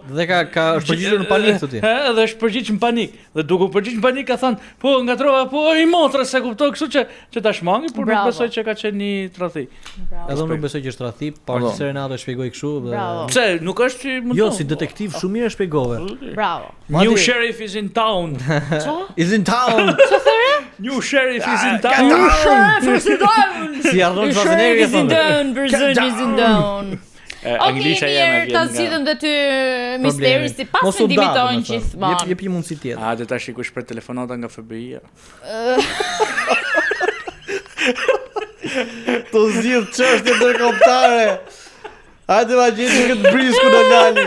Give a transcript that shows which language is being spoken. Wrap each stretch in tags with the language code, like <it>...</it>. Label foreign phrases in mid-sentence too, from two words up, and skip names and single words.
<sq>Dhe ka është përgjigjur në panik thotë. Edhe është përgjigj në panik. Dhe duke u përgjigj në panik ka thënë, po ngatrova, po i motrës, e kupton, kështu që ta shmangi, por nuk besoj që ka qenë një tradhti. Edhe unë nuk besoj që është tradhti, por se Renato e shpjegoi kështu dhe pse nuk është që mund. Jo, si detektiv shumë mirë e shpjegove. Bravo.</sq> <en>New sheriff is in town. Is in town. New sheriff is in town. New sheriff is in town.</en> <sq>Si ardhon Schwarzenegger</sq> <en>is in town, Brazil is in town.</en> <sq>Anglisha jam ta zgjidhëm dhe ty misteri si pas të dimitojnë gjithmonë. Jep një mundësi tjetër. A, dhe ta shikush për telefonata nga FBI-a. Të zgjidh çështje ndërkombëtare. Hajde ma gjeni këtë brisku në lali.</sq>